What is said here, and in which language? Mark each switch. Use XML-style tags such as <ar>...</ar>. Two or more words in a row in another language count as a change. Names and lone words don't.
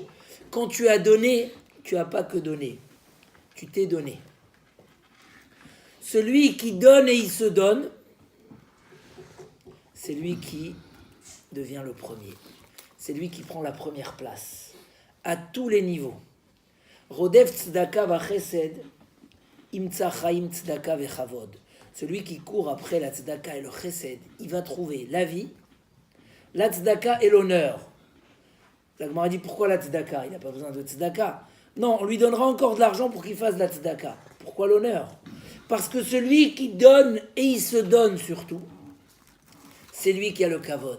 <fr>Quand tu as donné, tu n'as pas que donné. Tu t'es donné. Celui qui donne et il se donne, c'est lui qui devient le premier. C'est lui qui prend la première place. À tous les niveaux.</fr> <he>רודף צדקה וחסד, ימצא חיים צדקה וכבוד.</he> <fr>Celui qui court après la tzedaka et le chesed, il va trouver la vie, la tzedaka et l'honneur. La Gemara dit pourquoi la tzedaka? Il n'a pas besoin de tzedaka. Non, on lui donnera encore de l'argent pour qu'il fasse la tzedaka. Pourquoi l'honneur? Parce que celui qui donne et il se donne surtout, c'est lui qui a le kavod.</fr>